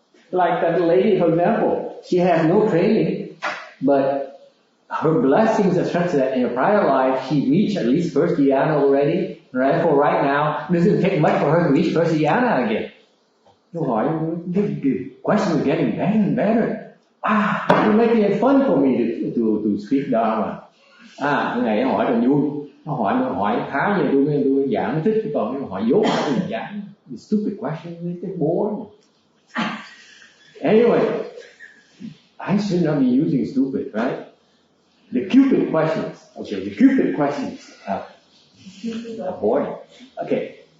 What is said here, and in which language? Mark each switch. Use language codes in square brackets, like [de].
[en] Like that lady, for example, she has no training, but her blessings are such that in a prior life she reached at least first dhyana already. Right? For right now, it doesn't take much for her to reach first dhyana again. [vi] Câu hỏi, [en] the question is getting better and better. You're making it fun for me to speak Dharma. [vi] Cái này nó hỏi là vui. Nó hỏi khá nhiều tôi giảng nó thích, còn nó hỏi dốt tôi giảng. [en] The stupid question, it's boring. Anyway, I should not be using stupid, right? The Cupid questions. Okay, the Cupid questions are boring. Okay.